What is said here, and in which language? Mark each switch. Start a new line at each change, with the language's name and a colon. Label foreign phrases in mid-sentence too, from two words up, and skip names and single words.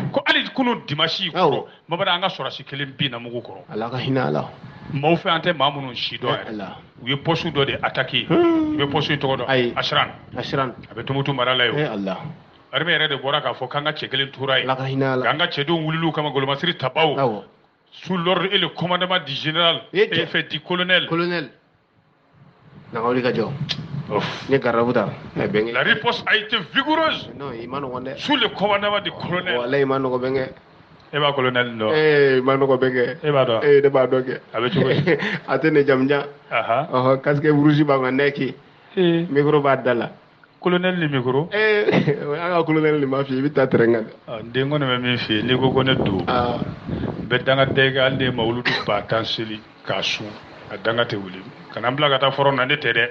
Bambara: ko hali kunun dimanche kɔrɔ Mamada an ka sɔrɔsi kelen bin na mugu kɔrɔ Ala ka hinɛ a la maaw fɛ an tɛ maa minnu si dɔn yɛrɛ u ye poste dɔ de attaqué u bɛ poste in tɔgɔ dɔn Asiran a bɛ Tumutu mara la ye armée yɛrɛ de bɔra k'a fɔ k'an ka cɛ kelen tora yen k'an ka cɛdenw wulil'u kama Golomasiri Tabaw
French: sous l'ordre et le commandement du général du colonel
Bambara: na wuli ka jɔ
French: la riposte a été vigoureuse sous le commandement du colonel
Bambara: wallahi ma nɔgɔ bɛnkɛ e b'a colonel dɔn ma nɔgɔ bɛnkɛ e b'a dɔn ne b'a dɔn kɛ a bɛ cogo di a tɛ ne jamujan
French: casque rouge
Bambara: b'a kan nɛki micro b'a da la colonel ni micro an ka colonel ni m'a f'i ye i bɛ taa terrain kan n den kɔni bɛ min f'i ye n'i ko ko ne don n bɛ danga tɛ kɛ hali ne mawuludu 10 seli k'a sun a danga tɛ wuli kana n bila ka taa fɔrɔn na ne tɛ dɛ